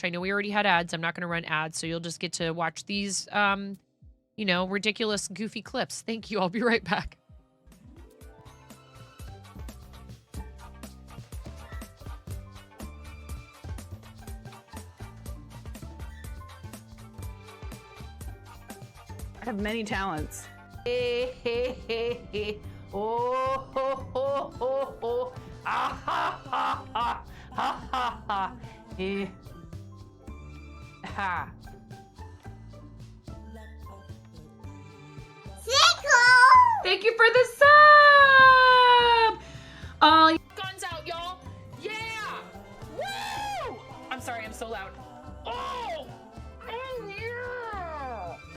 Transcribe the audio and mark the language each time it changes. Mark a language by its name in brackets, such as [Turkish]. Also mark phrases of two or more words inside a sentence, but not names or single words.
[English] I know we already had ads. I'm not going to run ads, so you'll just get to watch these, you know, ridiculous, goofy clips. Thank you. I'll be right back. I have many talents. Hey, hey, hey, hey. Oh, ho, ho, ho, ho. Ah, ha, ha, ha. Ha, ha, ha. Eh. Ha. Thank you for the sub! Guns out, y'all! Yeah! Woo! I'm sorry, I'm so loud. Oh! Oh, yeah!